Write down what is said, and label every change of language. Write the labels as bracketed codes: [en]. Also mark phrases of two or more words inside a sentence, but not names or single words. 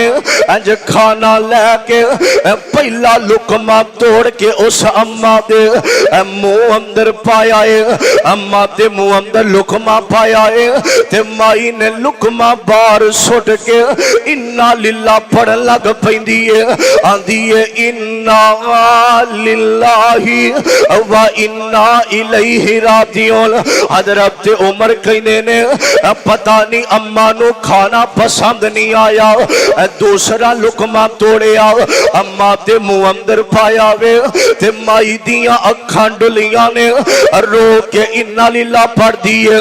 [pa] انج کھانا لے کے پہلا لقمہ توڑ کے اس اماں دے منہ اندر پایا ہے. اماں دے منہ اندر لقمہ پایا ہے تے مائی نے لقمہ باہر سٹ کے [ar] إنا لله [pa] پڑھن لگ پیندی ہے. آندی ہے [ar] إنا لله وإنا إليه راجعون. [pa] حضرت عمر کہنے نے پتا نہیں اماں نوں کھانا پسند نہیں آیا دوسرا لقمہ توڑیا اماں دے منہ اندر پایا وے تے مائی دیاں اکھاں ڈلیاں نے رو کے [ar] إنا لله [pa] پڑھ دی ہے.